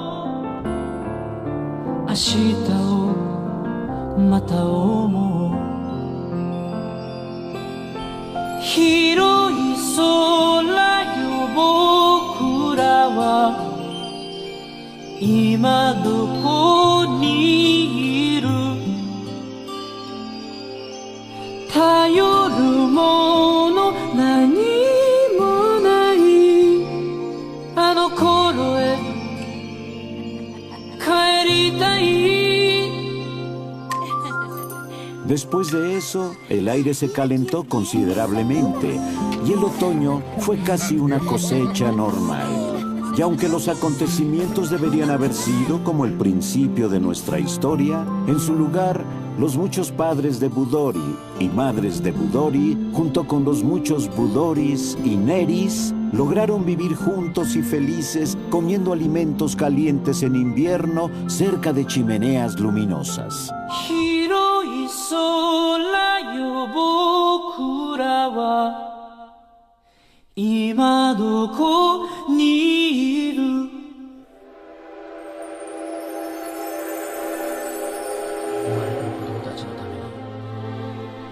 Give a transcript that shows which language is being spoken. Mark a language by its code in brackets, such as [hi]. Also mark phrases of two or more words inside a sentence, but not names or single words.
[ja] 明日をまた思う広い空よ僕らは今どこにいる頼るもの何もないあの頃へ帰りたい [es] Después de eso, el aire se calentó considerablemente y el otoño fue casi una cosecha normal. Y aunque los acontecimientos deberían haber sido como el principio de nuestra historia, en su lugar, los muchos padres de Budori y madres de Budori, junto con los muchos Budoris y Neris, lograron vivir juntos y felices comiendo alimentos calientes en invierno cerca de chimeneas luminosas. [ja] 広い空よ僕らは今どこにいる生まれる子供たちのために